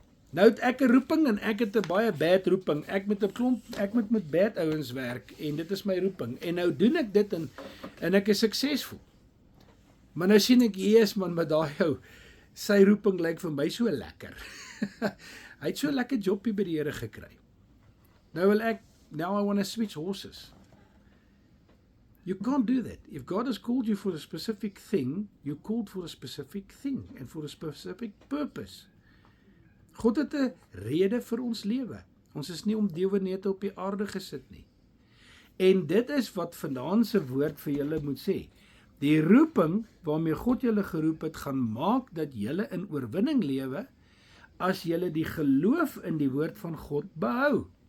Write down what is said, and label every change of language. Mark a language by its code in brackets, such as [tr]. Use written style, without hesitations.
[af] Nou het ek 'n roeping en ek het 'n baie bad roeping. Ek moet met bad ouens werk en dit is my roeping. En nou doen ek dit en ek is suksesvol. Maar nou sien ek, Jesus man, met daai ou, sy roeping lyk vir my so lekker. Hy het so 'n lekker jobbie by die Here gekry. [en] Now I want to switch horses. You can't do that. If God has called you for a specific thing, you're called for a specific thing and for a specific purpose. [af] God het 'n rede vir ons lewe. Ons is nie om dewernete op die aarde gesit nie. En dit is wat vanaand se woord vir julle moet sê. Die roeping waarmee God julle geroep het, gaan maak dat julle in oorwinning lewe as julle die geloof in die woord van God behou.